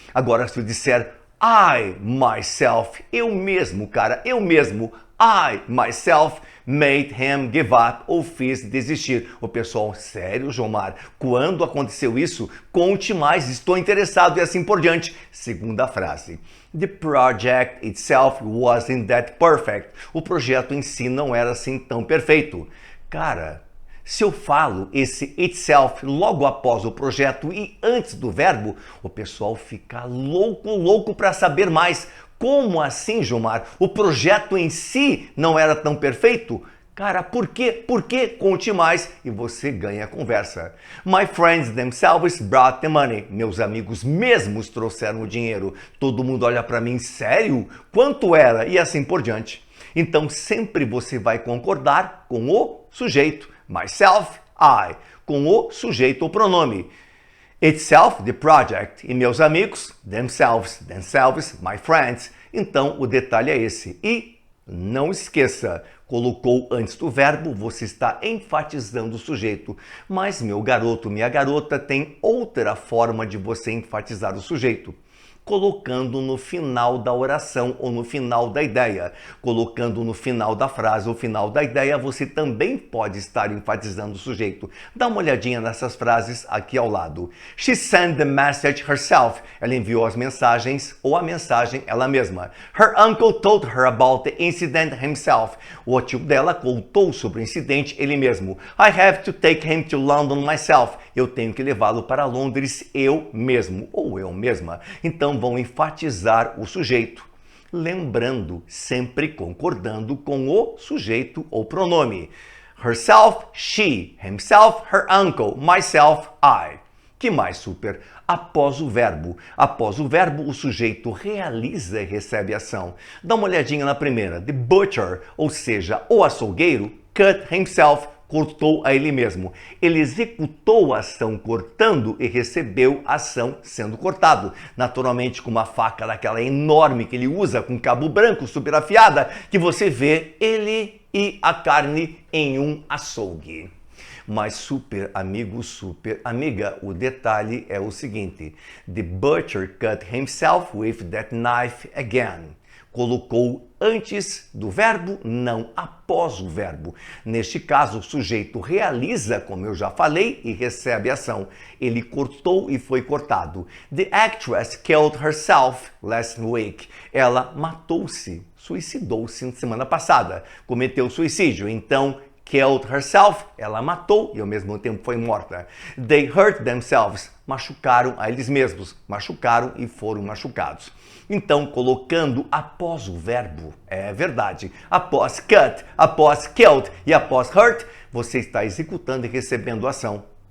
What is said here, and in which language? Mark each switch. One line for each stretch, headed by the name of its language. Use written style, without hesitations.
Portuguese: Agora, se eu disser I, myself, eu mesmo, cara, eu mesmo,
English: I, myself, made him give up,
Portuguese: ou fiz desistir. O pessoal, sério, Jomar? Quando aconteceu isso? Conte mais, estou interessado e assim por diante. Segunda frase.
English: The project itself wasn't that perfect.
Portuguese: O projeto em si não era assim tão perfeito. Cara, se eu falo esse itself logo após o projeto e antes do verbo, o pessoal fica louco para saber mais. Como assim, Gilmar? O projeto em si não era tão perfeito? Cara, por quê? Por quê? Conte mais e você ganha a conversa.
English: My friends themselves brought the money.
Portuguese: Meus amigos mesmos trouxeram o dinheiro. Todo mundo olha para mim, sério? Quanto era? E assim por diante. Então sempre você vai concordar com o sujeito.
English: Myself, I.
Portuguese: Com o sujeito ou pronome.
English: Itself, the project,
Portuguese: e meus amigos,
English: themselves, my friends.
Portuguese: Então, o detalhe é esse. E não esqueça, colocou antes do verbo, você está enfatizando o sujeito. Mas, meu garoto, minha garota, tem outra forma de você enfatizar o sujeito. Colocando no final da oração ou no final da ideia. Colocando no final da frase ou final da ideia, você também pode estar enfatizando o sujeito. Dá uma olhadinha nessas frases aqui ao lado.
English: She sent the message herself.
Portuguese: Ela enviou as mensagens ou a mensagem ela mesma.
English: Her uncle told her about the incident himself.
Portuguese: O tio dela contou sobre o incidente ele mesmo.
English: I have to take him to London myself.
Portuguese: Eu tenho que levá-lo para Londres eu mesmo ou eu mesma. Então vão enfatizar o sujeito, lembrando, sempre concordando com o sujeito ou pronome.
English: Herself, she, himself, her uncle, myself, I.
Portuguese: Que mais, super? Após o verbo. Após o verbo, o sujeito realiza e recebe ação. Dá uma olhadinha na primeira. The butcher, ou seja, o açougueiro,
English: cut himself,
Portuguese: cortou a ele mesmo. Ele executou a ação cortando e recebeu a ação sendo cortado. Naturalmente com uma faca daquela enorme que ele usa, com cabo branco, super afiada, que você vê ele e a carne em um açougue. Mas super amigo, super amiga, o detalhe é o seguinte.
English: The butcher cut himself with that knife again.
Portuguese: colocou antes do verbo, não após o verbo. Neste caso, o sujeito realiza, como eu já falei, e recebe a ação. Ele cortou e foi cortado.
English: The actress killed herself last week.
Portuguese: Ela matou-se, suicidou-se na semana passada, cometeu suicídio. Então,
English: killed herself,
Portuguese: ela matou e ao mesmo tempo foi morta.
English: They hurt themselves,
Portuguese: machucaram a eles mesmos, machucaram e foram machucados. Então, colocando após o verbo, é verdade, após cut, após killed e após hurt, você está executando e recebendo a ação.